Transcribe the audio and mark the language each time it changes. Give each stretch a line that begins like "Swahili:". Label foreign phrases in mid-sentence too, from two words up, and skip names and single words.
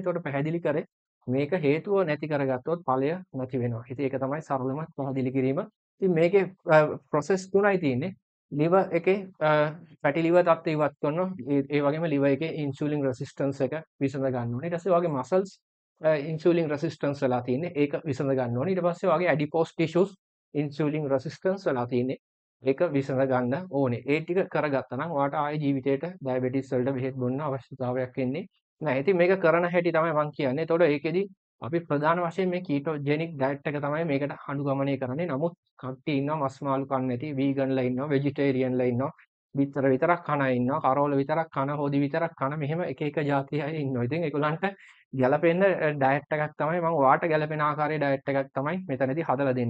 Sinhala: ඒකට පැහැදිලි කරේ මේක හේතුව නැති කරගත්තොත් ඵලය නැති වෙනවා. ඉතින් ඒක තමයි සරලම පැහැදිලි කිරීම. ඉතින් මේකේ ප්‍රොසෙස් තුනයි තියෙන්නේ. liver එකේ
English: fatty liver
Sinhala: තත්ත්වය ඉවත් කරනවා. ඒ වගේම liver එකේ
English: insulin resistance
Sinhala: එක විසඳ ගන්න ඕනේ. ඊට පස්සේ ඔයාගේ muscles
English: insulin resistance
Sinhala: වෙලා තියෙන්නේ. ඒක විසඳ ගන්න ඕනේ. ඊට පස්සේ ඔයාගේ
English: adipose tissues insulin resistance
Sinhala: වෙලා තියෙන්නේ. ඒක විසඳ ගන්න ඕනේ. ඒ ටික කරගත්තා නම් ඔයාට ආයේ ජීවිතේට diabetes වලට බෙහෙත් බොන්න අවශ්‍යතාවයක් එන්නේ නැහැ. ඉතින් මේක කරන හැටි තමයි මම කියන්නේ. එතකොට ඒකෙදි අපි ප්‍රධාන වශයෙන් මේ
English: ketogenic diet
Sinhala: එක තමයි මේකට අනුගමනය කරන්නේ. නමුත් කට්ටිය ඉන්නවා මස් මාළු කන්නේ නැති, වීගන්ලා ඉන්නවා, වෙජිටේරියන්ලා ඉන්නවා, බිත්තර විතරක් කන අය ඉන්නවා, කරෝල විතරක් කන, හොදි විතරක් කන, මෙහෙම එක එක જાති අය ඉන්නවා. ඉතින් ඒගොල්ලන්ට ගැළපෙන්න ඩයට් එකක් තමයි මම ඔයාට ගැළපෙන ආකාරයේ ඩයට් එකක් තමයි මෙතනදී හදලා දෙන්නේ.